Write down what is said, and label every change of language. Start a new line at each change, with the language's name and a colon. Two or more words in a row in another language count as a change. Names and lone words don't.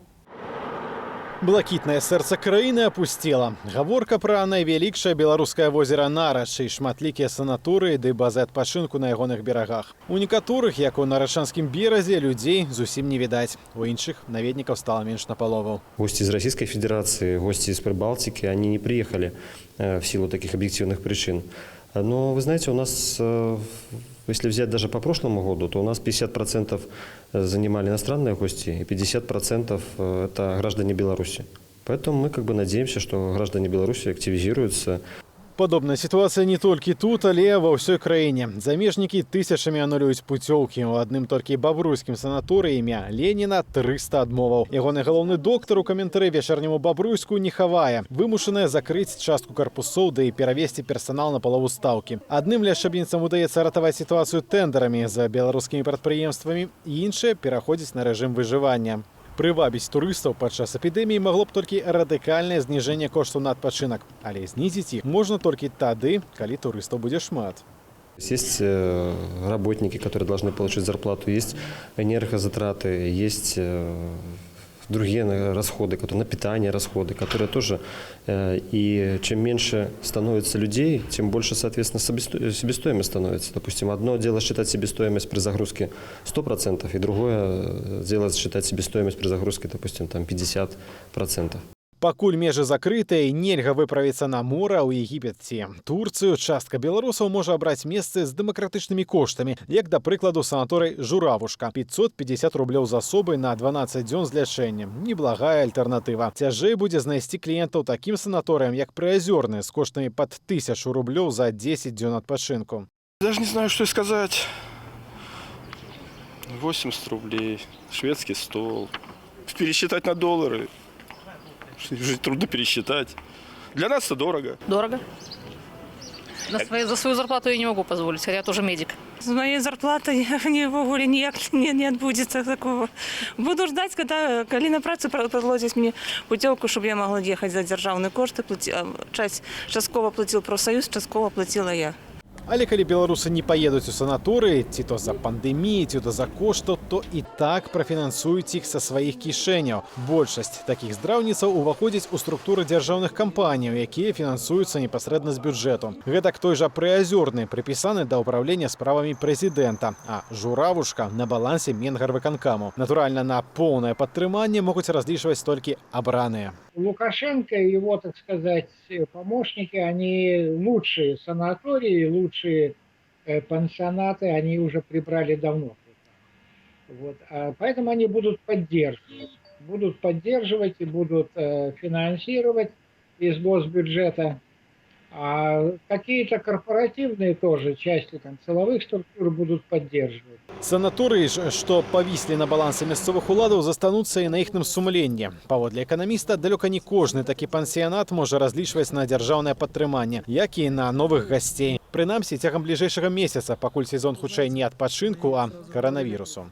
Belarusian: Блакітнае сэрца краіны апусцела. Гаворка пра найвялікшае беларускае возера Нарач і шматлікія санаторыі ды базы адпачынку на ягоных берагах. У некаторых, як у Нарачанскім беразе, людзей зусім не відаць. У іншых наведнікаў стала менш напалову.
Russian: Гости из Российской Федерации, гости из Прибалтики, они не приехали в силу таких объективных причин. Но, вы знаете, у нас Если взять даже по прошлому году, то у нас 50% занимали иностранные гости и 50% это граждане Беларуси. Поэтому мы надеемся, что граждане Беларуси активизируются.
Belarusian: Падобная ситуацыя не толькі тут, але ва ўсёй краіне. Замежнікі тысячамі анулююць пуцёўкі. У адным толькі бабруйскім санаторыі імя Леніна 300 адмоваў. Ягоны галоўны доктар у каментары вечарняму Бабруйску не хавае. Вымушаная закрыць частку карпусоў, да і перавесці персанал на палову стаўкі. Адным ляшчабніцам удаецца ратаваць сітуацыю тэндерамі за беларускімі прадпрыемствамі, іншыя пераходзяць на рэжым выжывання. Прывабіць турыстаў падчас эпідэміі магло б толькі радыкальнае зніжэнне коштаў на адпачынак. Але знізіць іх можна толькі тады, калі турыстаў будзе шмат.
Russian: Есть работники, которые должны получить зарплату, есть энергозатраты, есть другие расходы, которые на питание расходы, которые тоже. И чем меньше становится людей, тем больше, соответственно, себестоимость становится. Допустим, одно дело считать себестоимость при загрузке 100%, и другое дело считать себестоимость при загрузке, допустим, 50%.
Belarusian: Пакуль межы закрытыя, нельга выправіцца на мора ў Егіпет ці Турцыю, частка беларусаў можа абраць месцы з дэмакратычнымі коштамі, як, да прыкладу, санаторый «Журавушка». 550 рублёў з асобай на 12 дзён з лячэннем. Неблагая альтэрнатыва. Цяжэй будзе знайсці кліентаў такім санаторыям, як Прыазёрны, з коштамі пад 1000 рублёў за 10 дзён адпачынку.
Russian: Даже не знаю, что и сказать. 80 рублей, шведский стол. Пересчитать на доллары. Уже трудно пересчитать. Для нас это дорого. Дорого. За свою зарплату я не могу позволить, хотя я тоже медик. С моей зарплатой
Belarusian: вогуле ніяк
Russian: не отбудется такого. Буду ждать, коли на працу предложат мне путевку, чтобы я могла ехать за державные кошты. Частково платил профсоюз, частково платила я.
Belarusian: Але калі беларусы не паедуць у санаторыі, ці то за пандэміі, ці то за коштаў, то і так прафінансуюць іх са сваіх кішэняў. Большасць такіх здраўніцаў уваходзіць у структуры дзяржаўных кампаніяў, якія фінансуюцца непасрэдна з бюджэту. Гэтак той жа Прыазёрны прыпісаны да ўправлення справамі прэзідэнта, а «Журавушка» на балансе Менгарвыканкаму. Натуральна, на поўнае падтрыманне могуць разлічваць толькі абраныя.
Russian: Лукашенко и его, так сказать, помощники, они лучшие санатории, лучшие пансионаты, они уже прибрали давно. Вот. Поэтому они будут поддерживать. Будут поддерживать и будут финансировать из госбюджета. А какие-то корпоративные тоже части силовых структур будут поддерживать.
Belarusian: Санаторыі ж, што павіслі на балансе мясцовых уладаў, застануцца і на іхным сумленні. Паводле эканаміста, далёка не кожны такі пансіянат можа разлічваць на дзяржаўнае падтрыманне, як і на новых гасцей. Прынамсі, цягам бліжэйшага месяца, пакуль сезон хутчэй не адпачынку, а каранавірусу.